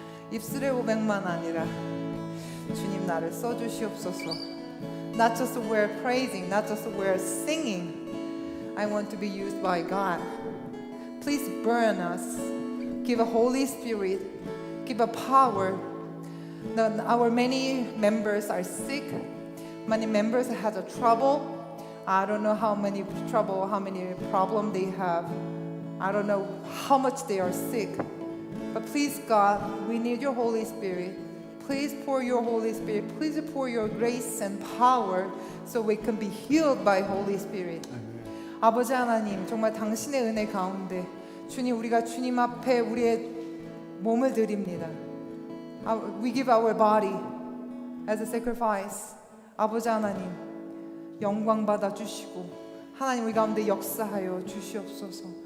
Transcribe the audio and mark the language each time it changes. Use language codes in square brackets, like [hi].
[ko] 입술의 고백만 아니라 주님 나를 써주시옵소서. [en] Not just we're praising, not just we're singing. I want to be used by God. Please burn us. Give a Holy Spirit. Give a power. Our many members are sick. Many members have a trouble. I don't know how many trouble, how many problem they have. I don't know how much they are sick. But please, God, we need your Holy Spirit. Please pour your Holy Spirit. Please pour your grace and power so we can be healed by Holy Spirit. [ko] 아버지 하나님, 정말 당신의 은혜 가운데 주님, 우리가 주님 앞에 우리의 몸을 드립니다. [en] We give our body as a sacrifice. [ko] 아버지 하나님, 영광 받아 주시고 하나님 우리 가운데 역사하여 주시옵소서.